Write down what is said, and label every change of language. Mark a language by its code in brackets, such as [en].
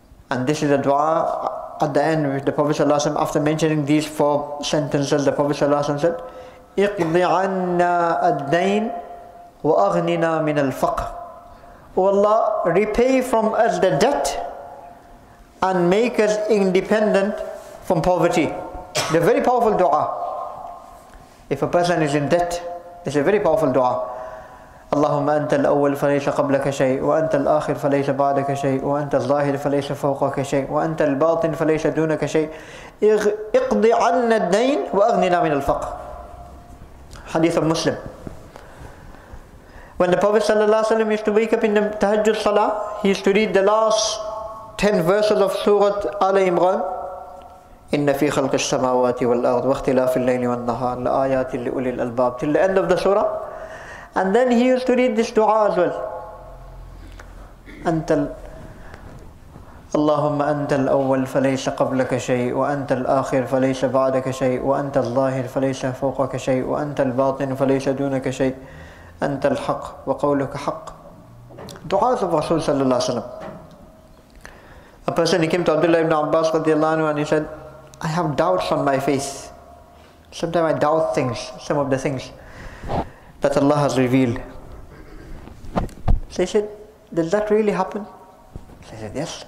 [en] And this is a dua at the end with the Prophet ﷺ, after mentioning these four sentences, the Prophet ﷺ said, [ar] اقض عنا الدين وأغننا من الفقر. [en] O Allah, repay from us the debt and make us independent from poverty. The very powerful dua. If a person is in debt, it's a very powerful dua. [ar] اللهم أنت الأول فليس قبلك شيء وأنت الآخر فليس بعدك شيء وأنت الظاهر فليس فوقك شيء وأنت الباطن فليس دونك شيء اقض عنا الدين وأغننا من الفقر. [en] Hadith of Muslim. When the Prophet ﷺ used to wake up in the Tahajjud Salah, he used to read the last 10 verses of Surah Al Imran. [ar] إِنَّ فِي خَلْقِ السَّمَاوَاتِ وَالْأَرْضِ وَاخْتِلَافِ اللَّيْلِ وَالنَّهَارِ لَآيَاتٍ لِأُولِي الْأَلْبَابِ [en] till the end of the surah. And then he used to read this dua as well. [ar] اللهم أنت الأول فليس قبلك شيء وأنت الآخر فليس بعدك شيء وأنت الظاهر فليس فوقك شيء وأنت الباطن فليس دونك شيء أنت الحق وقولك حق. [en] Du'as of Rasul sallallahu alaihi wasallam. A person, he came to Abdullah ibn Abbas radiallahu anhu and he said, I have doubts on my faith. Sometimes I doubt things, some of the things that Allah has revealed. So he said, does that really happen? So he said, yes.